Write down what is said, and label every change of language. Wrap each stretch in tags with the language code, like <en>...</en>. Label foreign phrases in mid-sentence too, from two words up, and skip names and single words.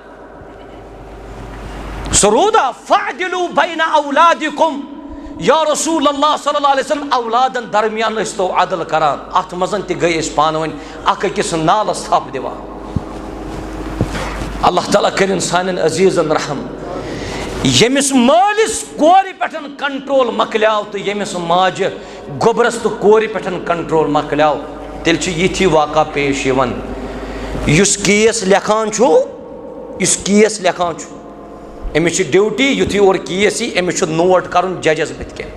<ks>सो रूदा</ks> <ar>فاعدلوا بين أولادكم يا رسول الله صلى الله عليه وسلم</ar> <ks>औलादन दरमियान तो अदल करान अत मजन त गई पान वन अकिस नालस थप दिवान अल्लाह ताला करिन सानन अजीजन रहम यमिस मालिस कोरि पेठन कंट्रोल मकल्याव तो यमिस माज गोबरस तो कोरि पेठन कंट्रोल मकल्याव तेल ये वाक़ा पेश यवन युस केस लेखान इस केस लेखान अमिस ड्यूटी युथी और केस यी अमिस नोट कर जजस बुथ</ks>